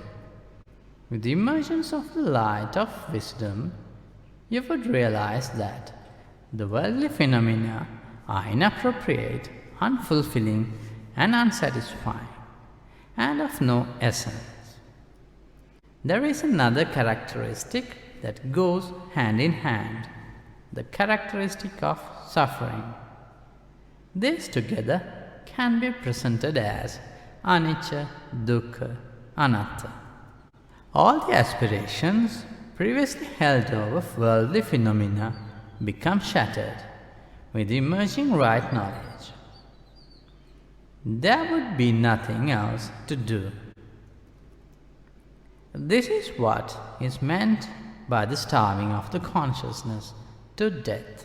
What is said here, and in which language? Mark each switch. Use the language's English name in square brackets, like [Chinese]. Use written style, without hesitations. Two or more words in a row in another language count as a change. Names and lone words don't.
[English] With the emergence of the light of wisdom, you would realize that the worldly phenomena are inappropriate, unfulfilling, and unsatisfying, and of no essence. There is another characteristic that goes hand in hand, the characteristic of suffering. These together can be presented as [Pali] anicca, dukkha, anatta. [English] All the aspirations previously held over worldly phenomena become shattered with the emerging right knowledge. There would be nothing else to do. This is what is meant by the starving of the consciousness to death.